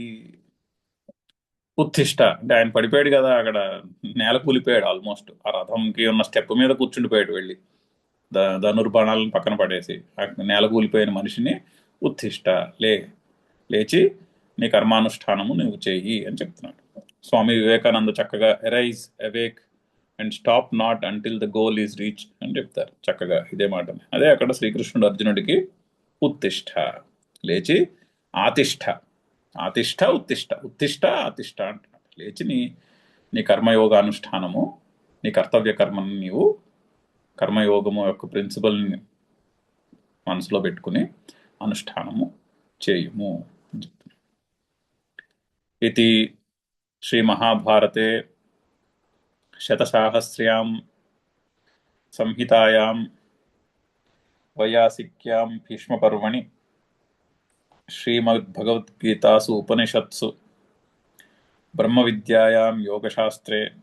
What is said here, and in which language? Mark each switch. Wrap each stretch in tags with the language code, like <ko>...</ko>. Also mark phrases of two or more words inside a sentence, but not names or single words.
<te>ఉత్తిష్ట అంటే ఆయన పడిపోయాడు కదా, అక్కడ నేల కూలిపోయాడు ఆల్మోస్ట్. ఆ రథంకి ఉన్న స్టెప్ మీద కూర్చుండిపోయాడు వెళ్ళి, ధనుర్బాణాలను పక్కన పడేసి నేల కూలిపోయిన మనిషిని ఉత్తిష్ట, లేచి నీ కర్మానుష్ఠానము నువ్వు చెయ్యి అని చెప్తున్నాడు. స్వామి వివేకానంద చక్కగా</te> <en>arise awake and stop not until the goal is reach</en> <te>అని చెప్తారు చక్కగా ఇదే మాటని. అదే అక్కడ శ్రీకృష్ణుడు అర్జునుడికి ఉత్తిష్ట, లేచి</te> <sa>ఆతిష్ఠ, ఆతిష్ఠ ఉత్తిష్ట, ఉత్తిష్ట ఆతిష్ఠ</sa> <te>అంటున్నాడు. లేచి నీ కర్మయోగానుష్ఠానము, నీ కర్తవ్య కర్మను నీవు కర్మయోగము యొక్క ప్రిన్సిపల్ని మనసులో పెట్టుకుని అనుష్ఠానము చేయుము అని చెప్తున్నాడు.</te> <sa>इति श्रीमहाभारते शतसाहस्र्यां संहितायां वैयासिक्यां भीष्मपर्वणि श्रीमद्भगवद्गीतासु उपनिषत्सु ब्रह्मविद्यायां योगशास्त्रे</sa>